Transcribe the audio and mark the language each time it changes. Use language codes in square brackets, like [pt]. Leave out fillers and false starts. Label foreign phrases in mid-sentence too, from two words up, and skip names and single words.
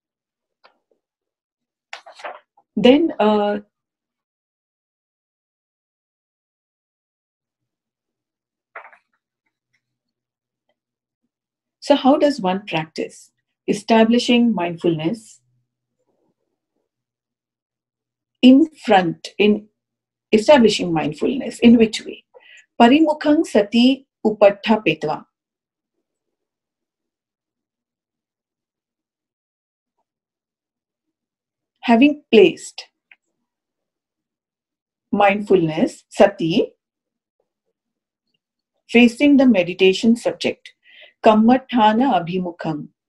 [en] Then so how does one practice establishing mindfulness in establishing mindfulness? In which way? [pi] Parimukhang sati upaṭṭhāpetva. [en] Having placed mindfulness, sati, facing the meditation subject, [pi] kammatthana abhimukham.